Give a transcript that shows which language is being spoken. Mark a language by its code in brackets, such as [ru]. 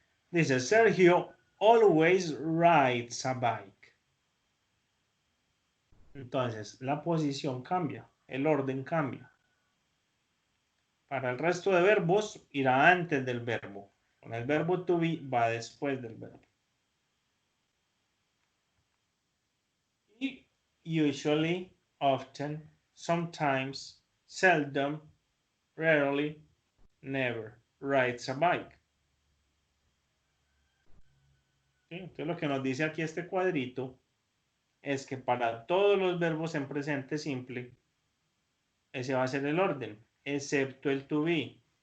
[es] Dice, [en] Sergio always rides a bike. [es] Entonces, la posición cambia, el orden cambia. Para el resto de verbos, irá antes del verbo. Con el verbo to be va después del verbo. Y [en] usually, often, sometimes, seldom, rarely, never rides a bike. [es] ¿Sí? Entonces, lo que nos dice aquí este cuadrito es que para todos los verbos en presente simple, ese va a ser el orden, excepto el to be.